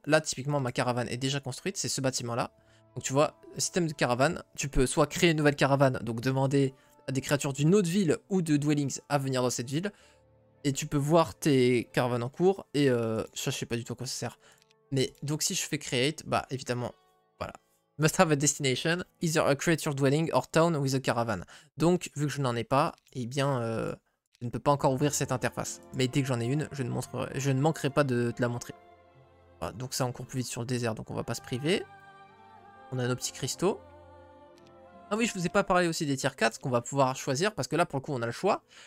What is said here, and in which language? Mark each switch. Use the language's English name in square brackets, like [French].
[French] Là, typiquement, ma caravane est déjà construite, c'est ce bâtiment-là. Donc tu vois, système de caravane, tu peux soit créer une nouvelle caravane, donc demander à des créatures d'une autre ville ou de dwellings à venir dans cette ville, et tu peux voir tes caravanes en cours, et ça, je sais pas du tout à quoi ça sert. Mais donc si je fais create, bah évidemment, voilà. [English] Must have a destination, either a creature dwelling or town with a caravan. [French] Donc, vu que je n'en ai pas, eh bien, je ne peux pas encore ouvrir cette interface. Mais dès que j'en ai une, je ne manquerai pas de te la montrer. Voilà, donc ça, on court plus vite sur le désert, donc on va pas se priver. On a nos petits cristaux. Ah oui, je vous ai pas parlé aussi des tier 4 qu'on va pouvoir choisir, parce que là, pour le coup, on a le choix.